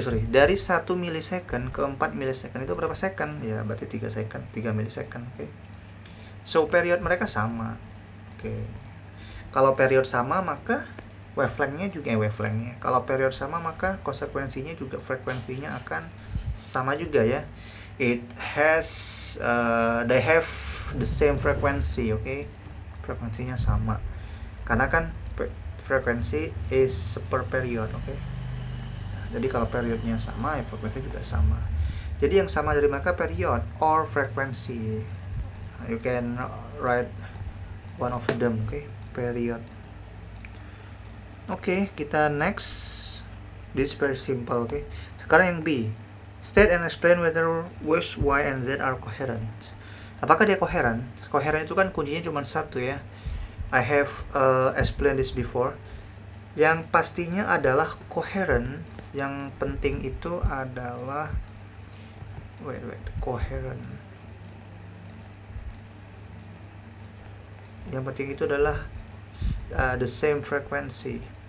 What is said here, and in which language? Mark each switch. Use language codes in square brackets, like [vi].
[id] Dari 1 millisecond ke 4 millisecond itu berapa second? Ya berarti 3 second, 3 millisecond, oke. So period mereka sama. Oke. Kalau period sama maka wavelengthnya juga wavelengthnya. Kalau period sama maka konsekuensinya juga frekuensinya akan sama juga ya. [en] It has they have the same frequency, okay? [id] Frekuensinya sama karena kan frekuensi is per period, okay? Jadi kalau periodnya sama ya frekuensi juga sama. Jadi yang sama dari mereka period or frekuensi. [en] You can write one of them, okay? Period. [id] Oke, kita next. [en] This is very simple, okay. [id] Sekarang yang B, [en] state and explain whether waves Y and Z are coherent. [id] Apakah dia koheren? Koheren itu kan kuncinya cuma satu ya. [en] I have explained this before. [id] Yang pastinya adalah coherent. Yang penting itu adalah coherent. Yang penting itu adalah [en] the same frequency.